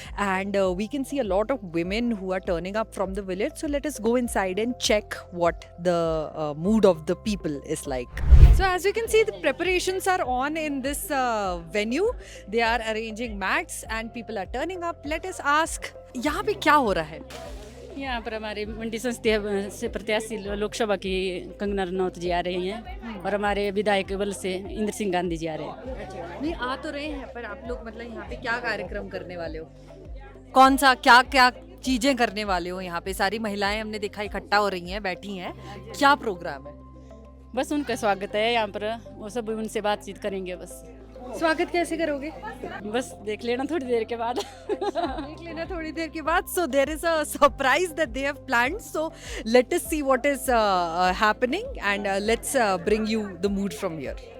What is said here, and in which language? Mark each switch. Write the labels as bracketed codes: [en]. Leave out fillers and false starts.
[en] And we can see a lot of women who are turning up from the village. So, let us go inside and check what the mood of the people is like. So as you can see, the preparations are on in this venue. They are arranging mats and people are turning up. Let us ask, [hi] यहाँ पे क्या हो रहा है? यहाँ पर हमारे मंडी संसदीय से प्रत्याशी लोकसभा की कंगना रनौत जी आ रही हैं और हमारे विधायक बल से इंद्र सिंह गांधी जी आ रहे हैं। नहीं आ तो रहे हैं, पर आप लोग मतलब यहाँ पे क्या कार्यक्रम करने वाले हो? कौन सा क्या क्या चीजें करने वाले हो? यहाँ पे सारी महिलाएं हमने देखा इकट्ठा हो रही हैं, बैठी हैं। क्या प्रोग्राम है? बस उनका स्वागत है यहाँ पर, वो सब उनसे बातचीत करेंगे। बस स्वागत कैसे करोगे? बस देख लेना थोड़ी देर के बाद। देख लेना थोड़ी देर के बाद. [en] So there is a surprise that they have planned. So let us see what is happening and let's bring you the mood from here.